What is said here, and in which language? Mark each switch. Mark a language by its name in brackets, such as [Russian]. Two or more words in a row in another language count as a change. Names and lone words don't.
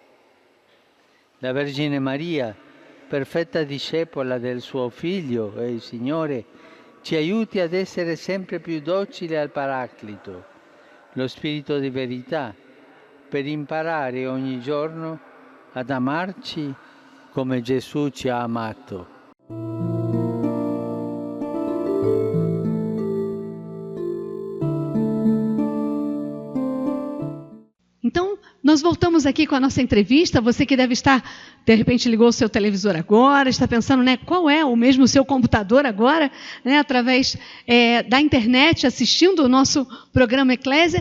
[Italian] La Vergine Maria, perfetta discepola del suo Figlio e il Signore, ci aiuti ad essere sempre più docili al Paraclito, lo Spirito di verità, per imparare ogni giorno ad amarci come Gesù ci ha amato. [Portuguese] Então, nós voltamos aqui com a nossa entrevista. Você que deve estar, de repente, ligou o seu televisor agora, está pensando, né, qual é o mesmo seu computador agora, né, através da internet, assistindo o nosso programa Eclésia.